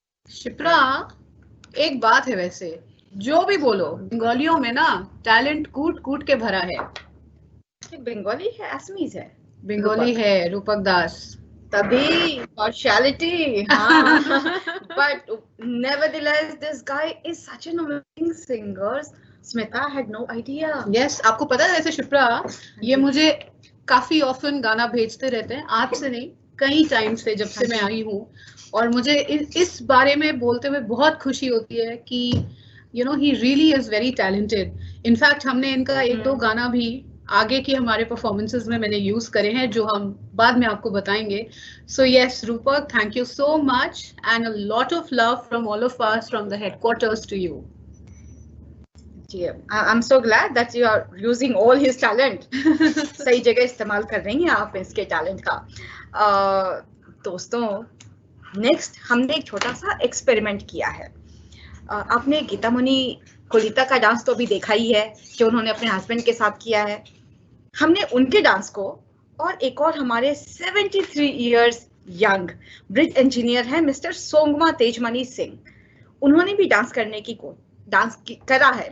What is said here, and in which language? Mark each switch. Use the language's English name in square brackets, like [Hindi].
[Hindi] शिप्रा, एक बात है वैसे, जो भी बोलो बंगालियों में ना टैलेंट कूट कूट के भरा है। बंगाली है, असमीज है, बंगाली है, रूपक दास [English] तभी partiality, but nevertheless this guy is such an amazing singer. Smita had no idea. [Hindi] Yes, आपको पता है वैसे शिप्रा, ये मुझे काफी ऑफन गाना भेजते रहते हैं, आज से नहीं कई टाइम से जब से मैं आई हूँ, और मुझे इस बारे में बोलते हुए बहुत खुशी होती है कि [English] you know he really is very talented. [Hindi] In fact हमने इनका एक दो गाना भी आगे की हमारे परफॉर्मेंसेस में मैंने यूज करे हैं जो हम बाद में आपको बताएंगे. [English] So yes Rupak, thank you so much and a lot of love from all of us from the headquarters to you. I'm so glad that you are using all his talent. [Hindi] सही जगह इस्तेमाल कर रही हैं आप इसके टैलेंट का. दोस्तों, नेक्स्ट हमने एक छोटा सा एक्सपेरिमेंट किया है. आपने गीता मुनि कोलिता का डांस तो अभी देखा ही है जो उन्होंने अपने हस्बैंड के साथ किया है. हमने उनके डांस को और एक और हमारे 73 इयर्स यंग ब्रिज इंजीनियर है मिस्टर सोंगमा तेजमनी सिंह, उन्होंने भी डांस करने की करा है.